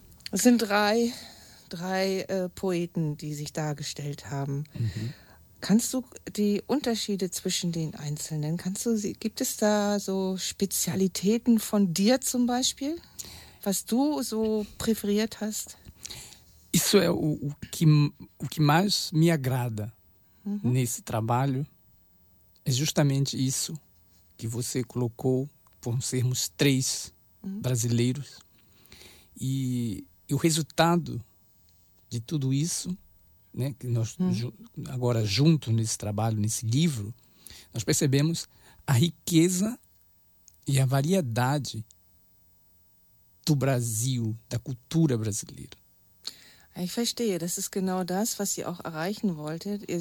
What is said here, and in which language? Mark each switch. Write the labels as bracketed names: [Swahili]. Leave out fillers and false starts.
[German] Es sind drei Poeten, die sich dargestellt haben. Mhm. Kannst du die Unterschiede zwischen den Einzelnen, gibt es da so Spezialitäten von dir zum Beispiel, was du so präferiert hast? [Portuguese] Isso é o que mais me agrada nesse trabalho é justamente isso que você colocou, por sermos três brasileiros. E o resultado de tudo isso, né, que nós agora juntos nesse trabalho, nesse livro, nós percebemos a riqueza e a variedade do Brasil, da cultura brasileira. [German] Ich verstehe, das ist genau das, was ihr auch erreichen wolltet.